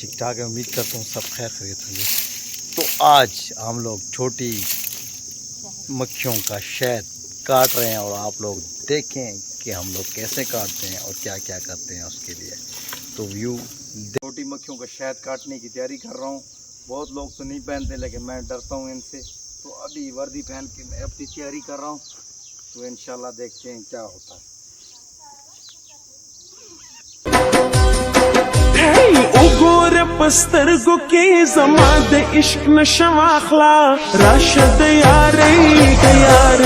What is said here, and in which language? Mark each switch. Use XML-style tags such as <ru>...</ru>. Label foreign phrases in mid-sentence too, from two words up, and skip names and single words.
<hi>ठीक ठाक है, उम्मीद करता हूं सब खैर खैरियत होंगे। तो आज हम लोग छोटी मक्खियों का शहद काट रहे हैं और आप लोग देखें कि हम लोग कैसे काटते हैं और क्या क्या करते हैं उसके लिए। तो</hi> <en>view</en> <hi>छोटी मक्खियों का शहद काटने की तैयारी कर रहा हूँ। बहुत लोग तो नहीं पहनते, लेकिन मैं डरता हूँ इनसे, तो अभी वर्दी पहन के मैं अपनी तैयारी कर रहा हूँ। तो इंशाल्लाह देखते हैं क्या होता है। उगोर पस्तरगो के जमाद इश्क नशवाखला राशद यारे दयारे</hi>